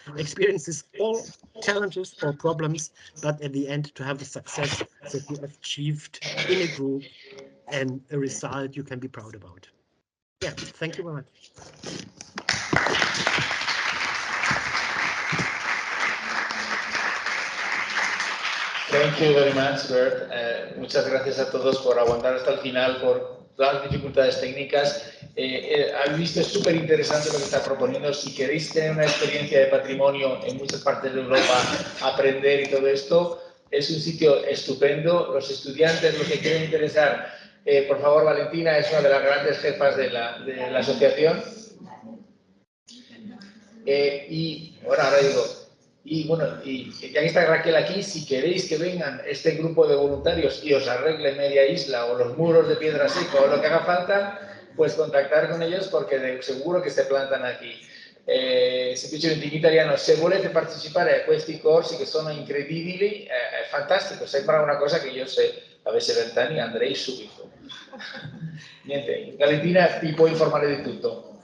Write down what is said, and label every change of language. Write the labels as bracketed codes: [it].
[en] Experiences all challenges or problems, but at the end to have the success that you have achieved in a group and a result you can be proud about. Yeah, thank you very much. Thank you very much, Bert. [es] Muchas gracias a todos por aguantar hasta el final, por todas las dificultades técnicas. Habéis visto, es súper interesante lo que está proponiendo. Si queréis tener una experiencia de patrimonio en muchas partes de Europa, aprender y todo esto, es un sitio estupendo. Los estudiantes, los que quieren interesar, por favor, Valentina es una de las grandes jefas de la asociación. Y bueno, ahora digo, y bueno, y ya que está Raquel aquí, si queréis que vengan este grupo de voluntarios y os arregle media isla o los muros de piedra seca o lo que haga falta, pues contactar con ellos [it] perché seguro che si plantano qui. Semplicemente in italiano, se volete partecipare a questi corsi che sono incredibili, è fantastico, sembra una cosa che io se avessi 20 anni andrei subito. Niente, Valentina ti può informare di tutto.